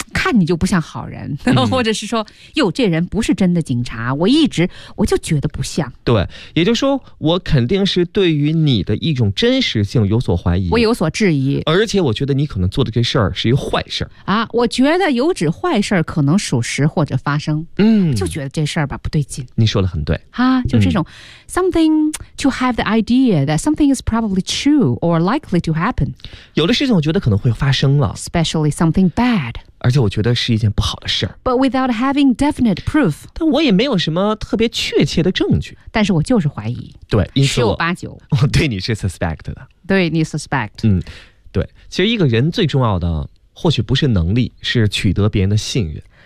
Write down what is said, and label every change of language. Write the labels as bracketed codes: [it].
[zh] 看你就不像好人，嗯、或者是说，哟，这人不是真的警察，我就觉得不像。对，也就是说，我肯定是对于你的一种真实性有所怀疑，我有所质疑，而且我觉得你可能做的这事儿是一个坏事儿啊！我觉得有指坏事儿可能属实或者发生，嗯，就觉得这事儿吧不对劲。你说的很对啊，就这种、嗯、 [en] something to have the idea that something is probably true or likely to happen。 [zh] 有的事情我觉得可能会发生了 [en] ，especially something bad。 [zh] 而且我觉得是一件不好的事儿。 [en] But without having definite proof， [zh] 但我也没有什么特别确切的证据。但是我就是怀疑。对，十有八九，我对你是 suspect 的。对你 suspect。嗯。对，其实一个人最重要的或许不是能力，是取得别人的信任。